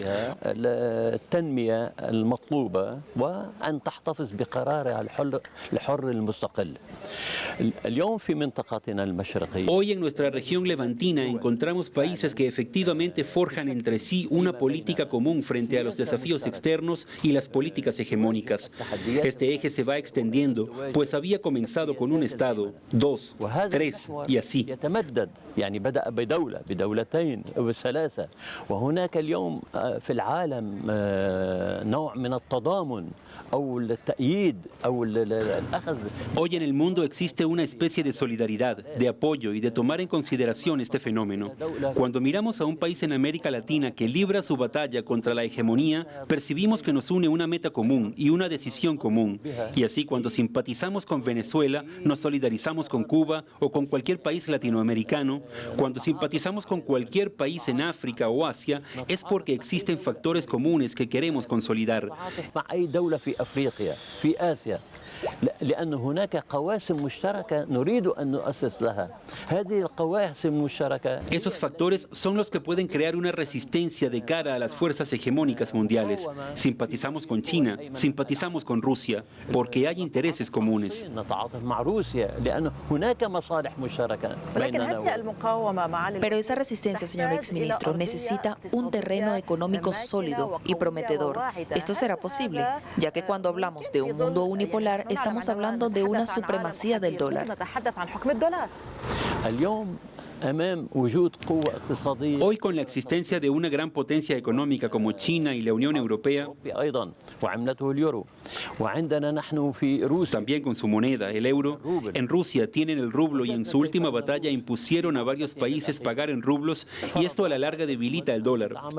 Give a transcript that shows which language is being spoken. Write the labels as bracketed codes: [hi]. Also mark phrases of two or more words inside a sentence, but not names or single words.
[es] Hoy en nuestra región levantina encontramos países que efectivamente forjan entre sí una política común frente a los desafíos externos y las políticas hegemónicas. Este eje se va extendiendo, pues había comenzado con un Estado, 2, 3 y así. [ar] يعني بدأ بدولة بدولتين وثلاثة وهناك اليوم في العالم نوع من التضامن أو التأييد أو الأخذ. [es] Hoy en el mundo existe una especie de solidaridad, de apoyo y de tomar en consideración este fenómeno. Cuando miramos a un país en América Latina que libra su batalla contra la hegemonía, percibimos que nos une una meta común y una decisión común. Y así cuando simpatizamos con Venezuela, nos solidarizamos con Cuba o con cualquier país latinoamericano. Cuando simpatizamos con cualquier país en África o Asia, es porque existen factores comunes que queremos consolidar. [ar] لأن هناك قواسم مشتركة نريد أن نؤسس لها. هذه القواسم المشتركة. [es] Esos factores son los que pueden crear una resistencia de cara a las fuerzas hegemónicas mundiales. Simpatizamos con China, simpatizamos con Rusia, porque hay intereses comunes. [ar] نتعاطف مع روسيا لأن هناك مصالح مشتركة بيننا. [es] Pero esa resistencia, señor exministro, necesita un terreno económico sólido y prometedor. Esto será posible, ya que cuando hablamos de un mundo unipolar, estamos hablando de una supremacía del dólar. Hoy, con la existencia de una gran potencia económica como China y la Unión Europea, también con su moneda, el euro, en Rusia tienen el rublo y en su última batalla impusieron a varios países pagar en rublos y esto a la larga debilita el dólar.